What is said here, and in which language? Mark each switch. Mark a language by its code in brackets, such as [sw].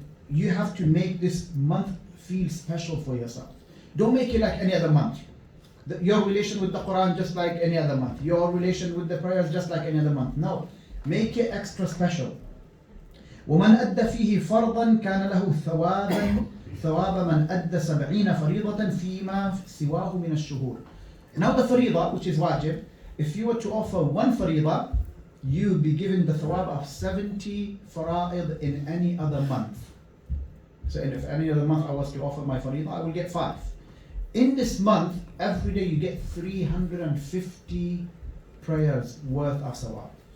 [en] You have to make this month feel special for yourself. Don't make it like any other month. Your relation with the Quran just like any other month. Your relation with the prayers just like any other month. No, make it extra special. [ar] ومن أدى فيه فرضا كان له ثواب من أدى 70 فريضة فيما سواه من الشهور. [en] Now the fariḍa, which is wajib, if you were to offer one fariḍa, you would be given the thawab of 70 fara'id in any other month. So if any other month I was to offer my fariḍa, I will get 5. In this month, every day you get 350 prayers worth of thawab.